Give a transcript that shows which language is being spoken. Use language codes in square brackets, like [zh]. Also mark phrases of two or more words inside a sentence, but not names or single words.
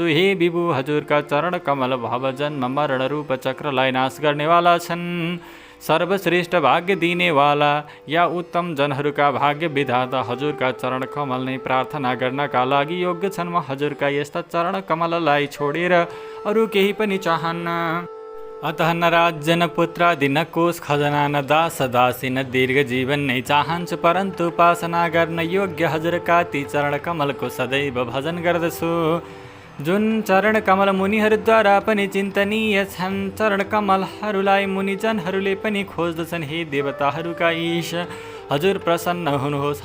[ne] हे विभु, हजुरका चरण कमल भव जन्म मरण रूप चक्रलाई नाश गर्नेवाला छन्। सर्वश्रेष्ठ भाग्य दिनेवाला या उत्तम जनहरूका भाग्य विधाता हजुरका चरण कमल नै प्रार्थना गर्नका लागि योग्य छन्। म हजुरका यस्ता चरण कमललाई छोडेर अरू केही पनि चाहन्न। अतः न राज्य न पुत्रादि न कोष खजना न दास दासी न दीर्घ जीवन नै चाहन्छु, परन्तु उपासना गर्न योग्य हजुरका ती चरण कमलको सदैव भजन गर्दछु, जुन चरण कमल मुनिहरूद्वारा पनि चिन्तनीय छन्। चरण कमलहरूलाई मुनिजनहरूले पनि खोज्दछन्। हे देवताहरूका ईश, हजुर प्रसन्न हुनुहोस्।